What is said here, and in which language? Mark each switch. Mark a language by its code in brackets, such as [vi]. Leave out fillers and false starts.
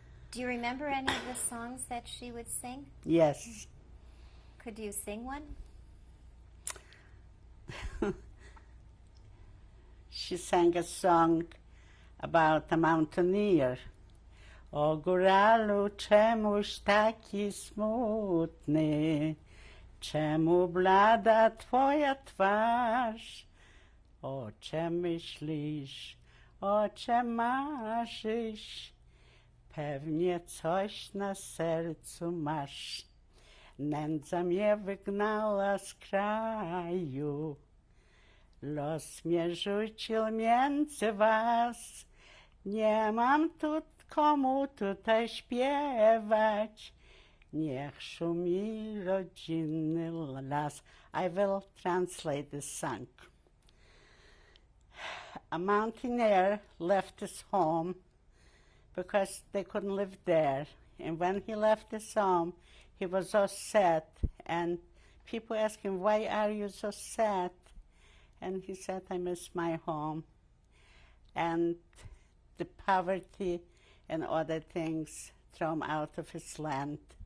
[en] Do you remember any of the songs that she would sing? Yes. Could you sing one? She sang a song about a mountaineer. [pl] O góralu, czemuś taki smutny, czemu blada twoja twarz? O czem myślisz, o czem marzysz? Pewnie coś na sercu masz. Nędza mnie wygnała z kraju, los mnie rzucił między was. Nie mam tu komu tutaj śpiewać, niech szumi rodzinny las. [en] I will translate this song. A mountaineer left his home because they couldn't live there. And when he left his home, he was so sad. And people asked him, "Why are you so sad?" And he said, "I miss my home." And the poverty and other things throw him out of his land.